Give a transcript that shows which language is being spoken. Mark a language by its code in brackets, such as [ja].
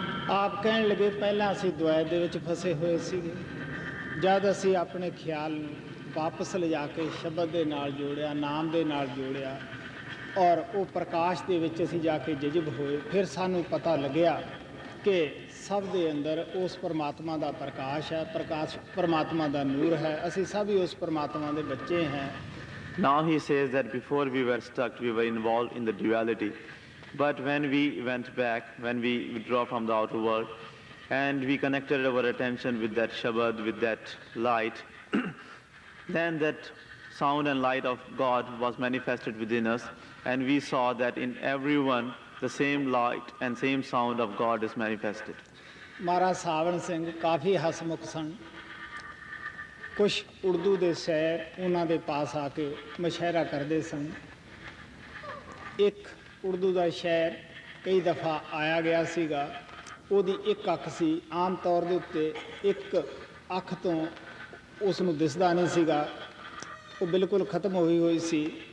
[pa] ਆਪ ਕਹਿਣ ਲੱਗੇ ਪਹਿਲਾਂ ਅਸੀਂ ਦੁਆਇਤ ਦੇ ਵਿੱਚ ਫਸੇ ਹੋਏ ਸੀਗੇ, ਜਦ ਅਸੀਂ ਆਪਣੇ ਖਿਆਲ ਨੂੰ ਵਾਪਸ ਲਿਜਾ ਕੇ ਸ਼ਬਦ ਦੇ ਨਾਲ ਜੋੜਿਆ, ਨਾਮ ਦੇ ਨਾਲ ਜੋੜਿਆ ਔਰ ਉਹ ਪ੍ਰਕਾਸ਼ ਦੇ ਵਿੱਚ ਅਸੀਂ ਜਾ ਕੇ ਜਜ਼ਬ ਹੋਏ, ਫਿਰ ਸਾਨੂੰ ਪਤਾ ਲੱਗਿਆ ਕਿ ਸਭ ਦੇ ਅੰਦਰ ਉਸ ਪਰਮਾਤਮਾ ਦਾ ਪ੍ਰਕਾਸ਼ ਹੈ, ਪ੍ਰਕਾਸ਼ ਪਰਮਾਤਮਾ ਦਾ ਨੂਰ ਹੈ, ਅਸੀਂ ਸਭ ਹੀ ਉਸ ਪਰਮਾਤਮਾ ਦੇ ਬੱਚੇ ਹਾਂ। [en] Now he says that before we were stuck, we were involved in the duality. But when we went back, when we withdraw from the outer world, and we connected our attention with that Shabad, with that light, then that sound and light of God was manifested within us, and we saw that in everyone the same light and same sound of God is manifested. [pa] ਮਹਾਰਾਜ ਸਾਵਣ ਸਿੰਘ ਕਾਫੀ ਹਸਮੁਖ ਸਨ। ਕੁਝ ਉਰਦੂ ਦੇ ਸ਼ਾਇਰ ਉਹਨਾਂ ਦੇ ਪਾਸ ਆ ਕੇ ਮੁਸ਼ਾਇਰਾ ਕਰਦੇ ਸਨ। ਇੱਕ ਉਰਦੂ ਦਾ ਸ਼ਾਇਰ ਕਈ ਦਫਾ ਆਇਆ ਗਿਆ ਸੀਗਾ, ਉਹਦੀ ਇੱਕ ਅੱਖ ਸੀ, ਆਮ ਤੌਰ ਦੇ ਉੱਤੇ ਇੱਕ ਅੱਖ ਤੋਂ ਉਸ ਨੂੰ ਦਿਸਦਾ ਨਹੀਂ ਸੀਗਾ, ਉਹ ਬਿਲਕੁਲ ਖਤਮ ਹੋਈ ਹੋਈ ਸੀ।